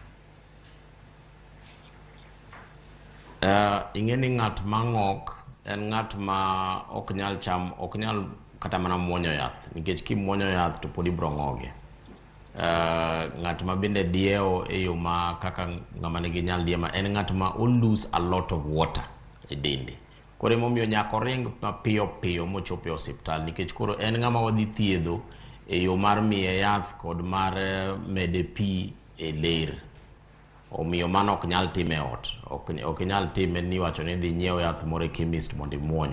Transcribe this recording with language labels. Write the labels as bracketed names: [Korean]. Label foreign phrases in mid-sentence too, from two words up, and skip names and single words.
[Luo (Kenya and Tanzania)] Ing'e ni ng'at mang'ok en ng'at ma ok nyal kata mana muonyo yath, nikech kimuonyo yath to pod ibro ng'oge. Ng'at ma bende diewo e yo ma kaka ng'ama nigi nyaldiema en ng'at ma [English] lose a lot of water [Luo (Kenya and Tanzania)] e dende. Koro emomiyo nyaka oring mapiyo piyo mochopo e osiptal, nikech koro en ng'ama wadhi thiedho e yo mar miye yath kod mar mede pi e ler. Omiyo mano ok nyal time ot, ok nyal time ni wacho ni dhi nyiewo yath moro e chemist mondo imuony.